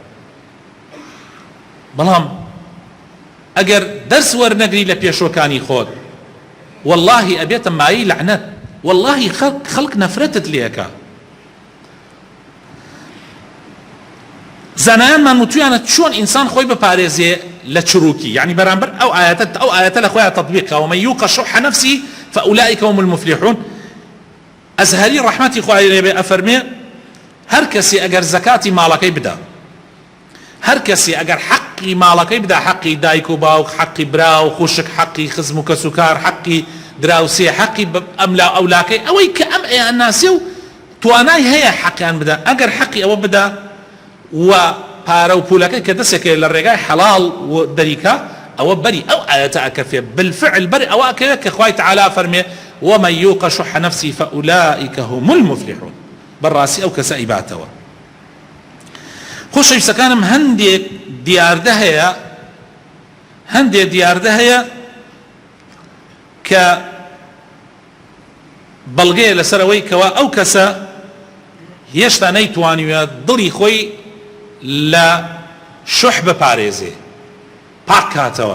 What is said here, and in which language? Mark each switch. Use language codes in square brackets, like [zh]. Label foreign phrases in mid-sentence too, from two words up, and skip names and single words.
[ckb] بەڵام ئەگەر دەرس وەرنەگری لە پێشوەکانی خۆت، واللهی ئەبێتە مایی لەعنەت، واللهی خەڵک نەفرەتت لێەکە. زانایانمان وتویانە چۆن ئینسان خۆی بپارێزێ لە چروکی، یعنی بەرامبەر ئەو ئاەتە لە خۆیان تەطبیقە، [ar] ومن یوق شح نفسه فأولئك هم المفلحون. [ckb] ئەزهەری ڕەحمەتی خوای لێ بێ ئەفەرمێ هەر کەسێ ئەگەر زەکاتی ماڵەکەی بدا، هەر کەسێ ئەگەر حەقی ماڵەکەی بدا، حەقی دایک و باوک، حەقی برا و خوشک، حەقی خزم و کەس و کار، حەقی دراوسێ، حەقی ئەملا ئەولاکەی، ئەوەی کە ئەم ئەیان ناسێ و توانای هەیە حەقیان بدا، ئەگەر حەقی ئەوە بدا و پارە و پولەکەی کە دەسێکێ لە ڕێگای حەڵاڵ و دەریکا، ئەوە بەری ئەو ئاەتە ئەکەفێ، بالفعل بەری ئەوە ئەکەوێت کە خوای تەعالا فەرمێ [ar] ومن يوق شح نفسه فأولئك هم المفلحون. [ckb] بەڕاستی ئەو کەسە ئیباتەوە. خۆشەویستەکانم هەندێک دیاردە هەیە کە بەڵگەیە لەسەرەوەی کەوا ئەو کەسە هێشتا نەیتوانیوە دڵی خۆی لە شح بپارێزێ، پاک کاتەوە.